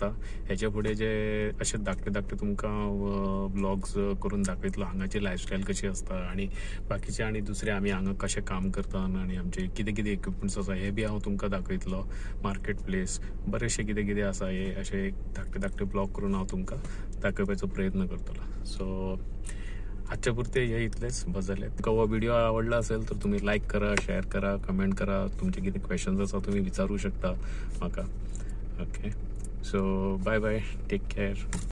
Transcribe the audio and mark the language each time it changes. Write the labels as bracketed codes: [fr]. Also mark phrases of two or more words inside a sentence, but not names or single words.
[kok] हेचे फुडें जे अशें धाकटे तुमकां ब्लॉग्स करून दाखयतलो हांगाची लायफस्टायल कशी आसता आणि बाकीचे आणि दुसरे आमी हांगा कशें काम करता आणि आमचे कितें इक्विपमेंट्स आसा हे बी हांव तुमकां दाखयतलो. [en] market place [kok] बरेचशे कितें आसा हे अशे धाकटे ब्लॉग करून हांव तुमकां दाखयपाचो प्रयत्न करतलो. सो आजच्या पुरते हे इतलेच बस झाले. [mr] तुमकां हो व्हिडिओ आवडला असेल तर तुम्ही लाईक करा, शेअर करा, कमेंट करा. [kok] तुमचे किती क्वेश्चन्स आसा तुम्ही विचारू शकता म्हाका. [en] okay, so bye take care.